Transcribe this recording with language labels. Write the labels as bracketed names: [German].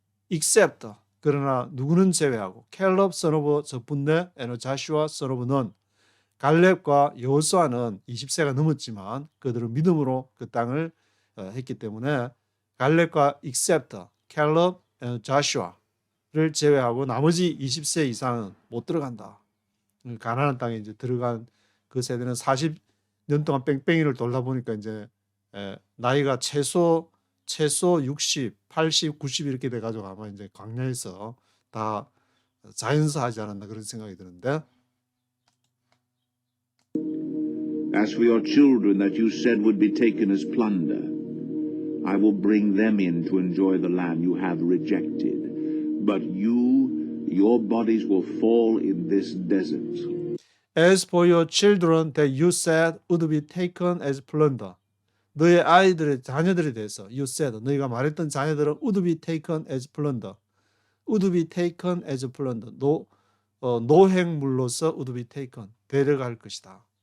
[English] Except, [Korean] 그러나 누구는 제외하고 [English] Caleb son of Jephunneh and Joshua son of Nun. [Korean] 갈렙과 여호수아는 20세가 넘었지만 그들은 믿음으로 그 땅을 했기 때문에 갈렙과 except Caleb and Joshua를 제외하고 나머지 20세 이상은 못 들어간다. 가나안 땅에 이제 들어간 그 세대는 40년 동안 뺑뺑이를 돌다 보니까 이제 나이가 최소 60, 80, 90 이렇게 돼가지고 아마 이제 광야에서 다 자연사하지 않았나 그런 생각이 드는데. [English] As for your children that you said would be taken as plunder, I will bring them in to enjoy the land you have rejected. But your bodies will fall in this desert. As for your children that you said would be taken as plunder, [Korean] 너의 아이들의 자녀들에 대해서 [English] you said, [Korean] 너희가 말했던 자녀들은 [English] would be taken as plunder, would be taken as plunder, 노획물로서 would be taken, [Korean] 데려갈 것이다.